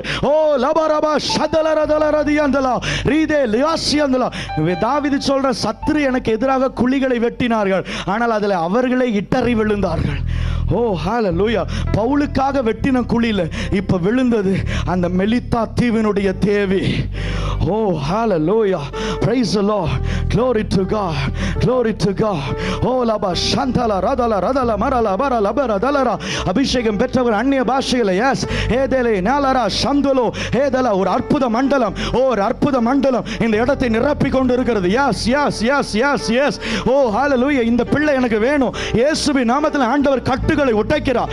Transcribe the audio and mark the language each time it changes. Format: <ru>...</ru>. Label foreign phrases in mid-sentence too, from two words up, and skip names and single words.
<ta>ஓ லபரபா ஷதலரதலரதியாந்தலா ரீதே லியாசியாந்தலா. தாவீது சொல்ற, சத்துரு எனக்கு எதிராக குழிகளை வெட்டி, ஆனால் அதில் அவர்களே இடறி விழுந்தார்கள். ஓ ஹல்லேலூயா. பவுலுக்காக வெட்டின குழியில இப்ப விழுந்தது அந்த மெலித்தா தீவினுடைய தேவி. ஓ ஹல்லேலூயா,</ta> <en>praise the Lord, glory to God, Glory to God. Oh laba shantala radala radala marala barala baradala.</en> <ta>அபிஷேகம் பெற்றவர் அந்நிய பாஷையில எஸ் ஏதேலே நாலரா சந்துலோ ஏதலா ஒரு அற்புத மண்டலம், ஒரு அற்புத மண்டலம் இந்த இடத்தை நிரப்பி கொண்டு இருக்கிறது. எஸ் எஸ் எஸ் எஸ் எஸ். ஓ ஹalleluya. இந்த பிள்ளை எனக்கு வேணும். இயேசுவின் நாமத்தில் ஆண்டவர் கட்டுகளை உடைக்கிறார்.</ta>